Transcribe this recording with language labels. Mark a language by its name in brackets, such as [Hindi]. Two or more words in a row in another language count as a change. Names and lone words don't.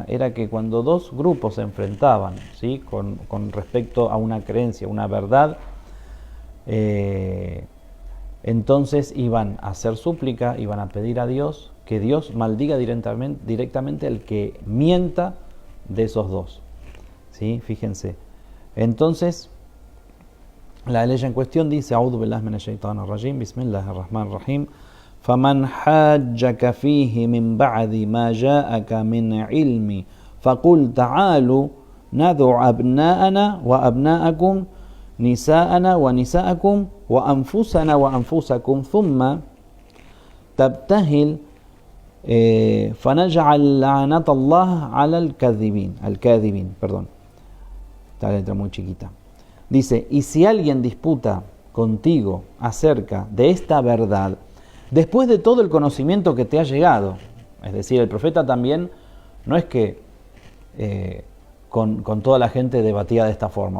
[Spanish] Era que cuando dos grupos se enfrentaban, ¿sí?, con respecto a una creencia, una verdad, entonces iban a hacer súplica, iban a pedir a Dios que Dios maldiga directamente al que mienta de esos dos. ¿Sí? Fíjense. Entonces, la ley en cuestión dice: [Arabic] أعوذ بالله من الشيطان الرجيم، بسم الله الرحمن الرحيم. فمن حاجك فيه من بعد ما جاءك من علم فقل تعالوا ندع أبناءنا وأبناءكم نساءنا ونساءكم وأنفسنا وأنفسكم ثم تبتهل فنجعل لعنة الله على الكاذبين, [Spanish] perdón. Esta letra muy chiquita. Dice: y si alguien disputa contigo acerca de esta verdad, después de todo el conocimiento que te ha llegado, es decir, el profeta también no es que con toda la gente debatía de esta forma.